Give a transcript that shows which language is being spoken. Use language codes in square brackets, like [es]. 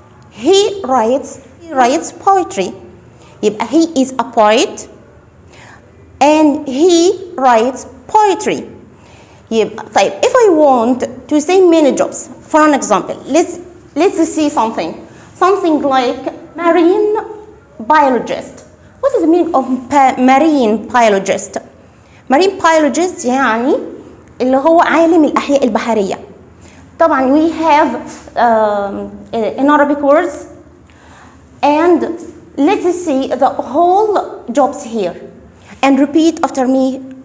[en] He writes poetry. يبقى he is a poet and he writes poetry. [ar] يبقى طيب [en] if I want to say many jobs, for an example, let's see something like marine biologist. What is the meaning of marine biologist? Marine biologist [ar] يعني اللي هو عالم الأحياء البحرية. [en] طبعا we have in Arabic words, and let's see the whole jobs here and repeat after me.